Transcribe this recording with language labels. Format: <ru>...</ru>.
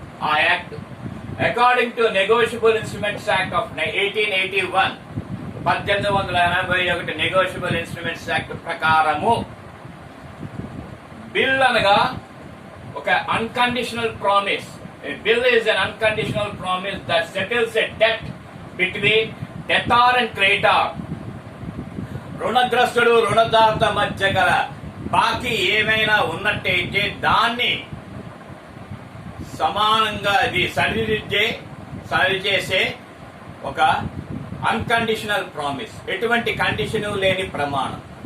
<en>ఆ act according to negotiable instruments act of 1881, 1881 negotiable instruments act</en> <te>ప్రకారము bill అనగా ఒక</te> <en>Unconditional promise. A bill is an unconditional promise that settles a debt between debtor and creditor.</en> <te>రుణగ్రస్తుడు రుణదాత మధ్య గల బాకీ ఏమైనా ఉన్నట్టయితే దాన్ని సమానంగా అది సరిచేసే ఒక అన్కండిషనల్ ప్రామిస్, ఎటువంటి కండిషను లేని ప్రమాణం.</te>